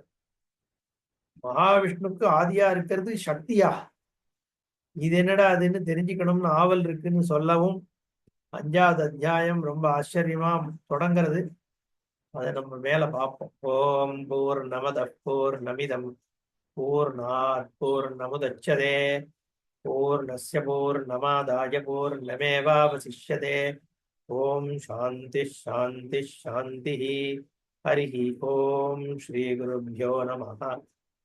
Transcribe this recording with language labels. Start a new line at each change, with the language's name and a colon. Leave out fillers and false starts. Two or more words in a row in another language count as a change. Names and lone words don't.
Tamil: மகாவிஷ்ணுக்கு ஆதியா இருக்கிறது சக்தியா, இது என்னடா அதுன்னு தெரிஞ்சுக்கணும்னு ஆவல் இருக்குன்னு சொல்லவும் 5வது அத்தியாயம் ரொம்ப ஆச்சரியமா தொடங்கிறது. அதை நம்ம மேல பார்ப்போம்.
Sanskrit: ओम् पूर्णमद पूर्णमिदं पूर्णात् पूर्णमुदच्यते पूर्णस्य पूर्णमादाय पूर्णमेवावशिष्यते. ओम् शान्ति शान्ति शान्ति. हरि ओम् श्री गुरुभ्यो नमः.